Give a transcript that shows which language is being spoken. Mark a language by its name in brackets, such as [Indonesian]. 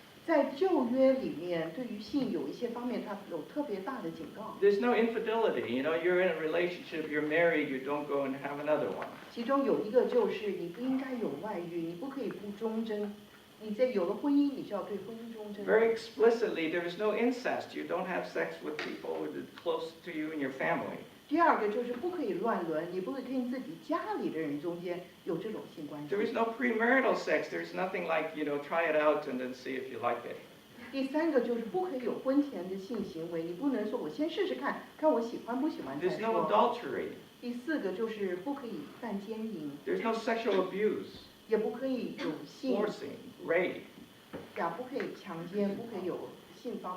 [Chinese] 在旧约里面，对于性有一些方面，它有特别大的警告。 [English] There's no infidelity. You're in a relationship, you're married, you don't go and have another one. [Chinese] 其中有一个就是你不应该有外遇，你不可以不忠贞。你在有了婚姻，你就要对婚姻忠贞。 [English] Very explicitly, there is no incest. You don't have sex with people close to you and your family. [Chinese] 第二个就是不可以乱伦，你不可以跟自己家里的人中间有这种性关系。 [English] There is no premarital sex. There's nothing like, try it out and then see if you like it. [Chinese] 第三个就是不可以有婚前的性行为，你不能说我先试试看，看我喜欢不喜欢再 [English] There's no [Chinese] 说。 [English] adultery. [Chinese] 第四个就是不可以犯奸淫， [English] There's no sexual abuse, [Chinese] 也不可以有性， [English] forcing, rape. [Chinese] 也不可以强奸，不可以有性方